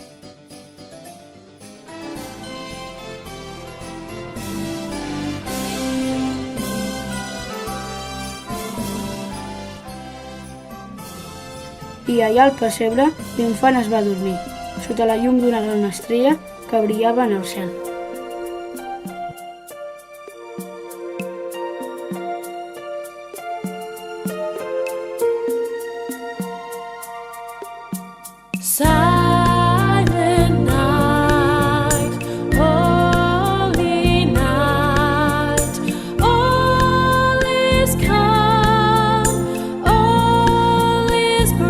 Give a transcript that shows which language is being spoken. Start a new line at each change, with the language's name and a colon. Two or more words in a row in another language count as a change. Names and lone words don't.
Catalan: I allà al pessebre l'infant es va dormir, sota la llum d'una gran estrella que brillava en el cel.
English: Silent night, holy night, all is calm, all is